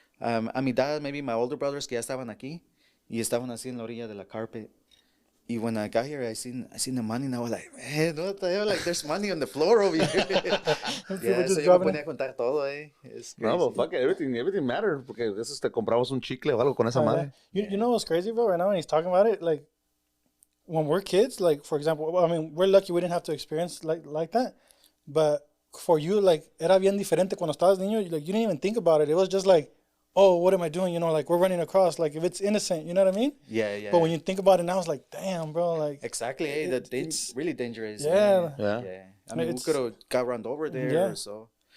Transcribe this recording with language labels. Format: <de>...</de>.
<es>A mi dad,</es> <en>maybe my older brothers</en> <es>que ya estaban aquí y estaban así en la orilla de la carpet.</es> <en>Y when I got here, I seen the money and I was like, man, what the hell? Like, there's money on the floor over here.</en> <es>Yeah, so yo me ponía a contar todo,</es> <en>It's crazy. No, but fuck it, everything matters.</en> <es>Porque a veces te compramos un chicle o algo con esa madre.</es> <en>You know what's crazy, bro? Right now when he's talking about it, like, when we're kids, like, for example, I mean, we're lucky we didn't have to experience like that. But for you, like,</en> <es>era bien diferente cuando estabas niño.</es> <en>Like, you didn't even think about it. It was just like, oh, what am I doing? You know, like, we're running across. Like, if it's innocent, you know what I mean? Yeah. But when you think about it now, it's like, damn, bro. Like, exactly. It's really dangerous. Yeah. I mean, we could have got run over there or so.</en>